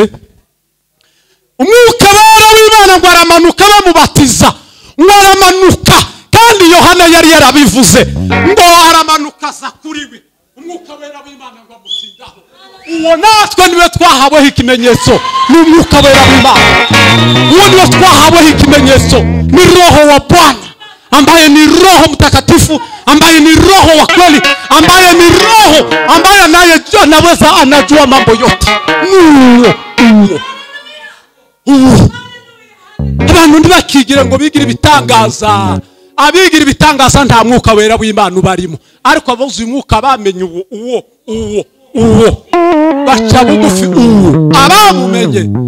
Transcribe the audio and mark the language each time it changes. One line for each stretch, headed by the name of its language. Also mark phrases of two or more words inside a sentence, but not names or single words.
Kinyarwanda: Umwuka wera w'Imana ngo aramanuka bamubatiza, ngo aramanuka, kandi Yohana yari yarabivuze ngo aramanuka za kuri we. Umwuka wera w'Imana ngo amusindaho. Uwo natwe niwe twahaweho ikimenyetso, ni umwuka wera w'Imana. Uwo niwe twahaweho ikimenyetso,
Swahili: ni Roho wa Bwana, ambaye ni Roho Mtakatifu, ambaye ni Roho wa kweli, ambaye ni Roho ambaye anaweza anajua mambo yote.
Kinyarwanda: Abantu ntibakigire ngo bigira ibitangaza. Abigira ibitangaza nta mwuka wera w'Imana ubarimo, ariko abuze umwuka bamenye uwo baca bugufi, abamumenye